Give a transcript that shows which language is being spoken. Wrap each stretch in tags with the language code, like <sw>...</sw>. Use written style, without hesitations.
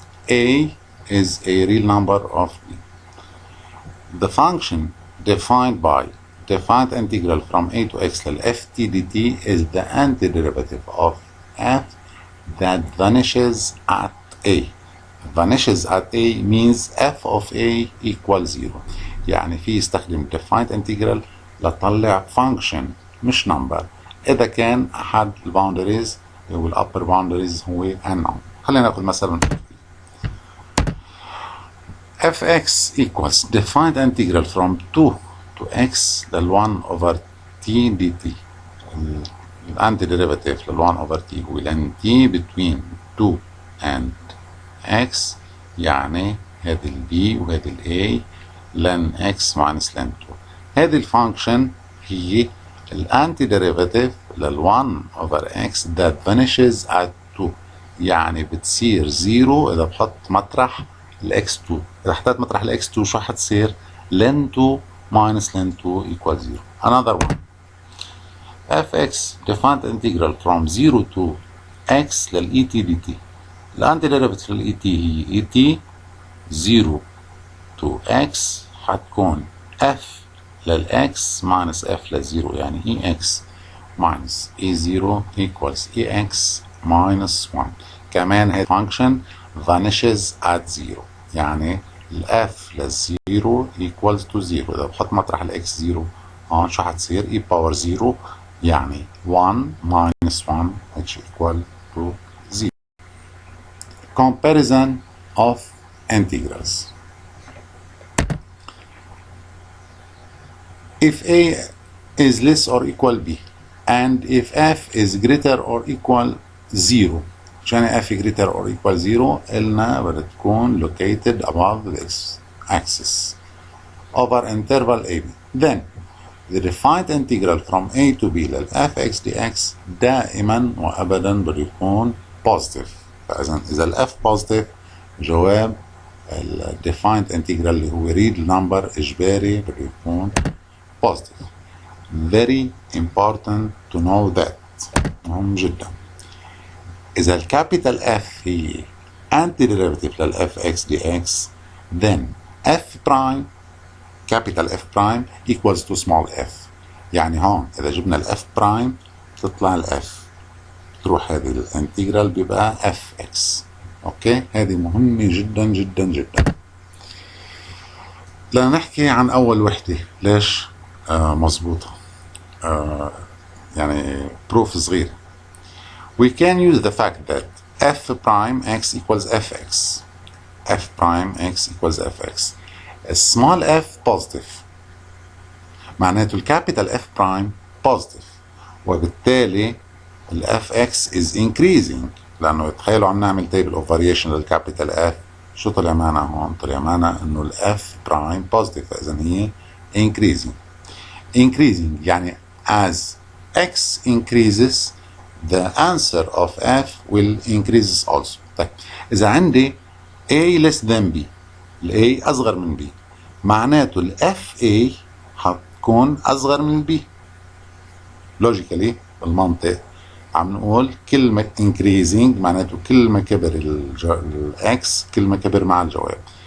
<en>A is a real number of d. The function defined by defined integral from a to x lil ft dt is the antiderivative of f that vanishes at a. vanishes at a means f of a equals 0.</en> <ar>يعني في يستخدم defined integral لطلع function مش number إذا كان أحد الباوندريز والupper boundaries هو unknown. خلينا ناخذ مثلا</ar> <en>fx equals defined integral from 2 to x لل 1 over t dt. الانتي-derivative لل 1 over t هو ln t between 2 and x،</en> <ar>يعني هذه ال b وهذه ال a</ar> <en>ln x minus ln 2.</en> <ar>هذه الفانكشن هي الانتي-derivative لل 1 over x</ar> <en>that vanishes at 2،</en> <ar>يعني بتصير 0 إذا بحط مطرح الاكس 2. إذا حطيت مطرح الاكس 2 شو حتصير؟</ar> <en>ln 2 minus ln 2 equals 0. Another one fx defined integral from 0 to x لل et dt. الانتي-derivative لل et هي et 0 to x حتكون f للx minus f لل0، يعني ex minus e0 equals ex minus 1.</en> <ar>كمان هي</ar> <en>function vanishes at 0، يعني f لل0 equals to 0.</en> <ar>إذا بحط مطرح الاx 0 هون شو حتصير؟</ar> <en>e power 0 يعني 1 minus 1 which equal to 0. Comparison of integrals. If a is less or equal b and if f is greater or equal 0، عشان f greater or equal 0</en> <ar>قلنا بدها تكون</ar> <en>located above this axis over interval ab. Then the defined integral from a to b لل fx dx</en> <ar>دائما وابدا بده يكون</ar> <en>positive.</en> <ar>فاذا اذا ال f positive جواب ال defined integral اللي هو real number اجباري بده يكون positive.</ar> <en>Very important to know that.</en> <ar>مهم جدا. إذا الكابيتال F هي</ar> <en>antiderivative لل fx dx, then f prime capital F prime equals to small f.</en> <ar>يعني هون إذا جبنا ال f prime تطلع ال f، تروح هذه الانتجرال بيبقى fx. اوكي، هذه مهمة جدا جدا جدا. لنحكي عن أول وحدة ليش مظبوطة، يعني بروف صغير.</ar> <en>We can use the fact that f prime x equals fx. f prime x equals fx. small f positive، معناته الكابيتال f prime positive،</en> <ar>وبالتالي</ar> <en>ال fx is increasing.</en> <ar>لأنه تخيلوا عم نعمل</ar> <en>table of variation</en> <ar>للكابيتال f، شو طلع معنا هون؟ طلع معنا إنه ال</ar> <en>f prime positive،</en> <ar>فإذا هي increasing.</ar> <en>increasing يعني as x increases the answer of f will increase also.</en> <ar>طيب إذا عندي a</ar> <en>less than b،</en> <ar>ال a أصغر من b، معناته ال fa حتكون أصغر من ال b.</ar> <en>logically</en> <ar>بالمنطق عم نقول كلمة increasing معناته كل ما كبر ال x كل ما كبر مع الجواب.</ar>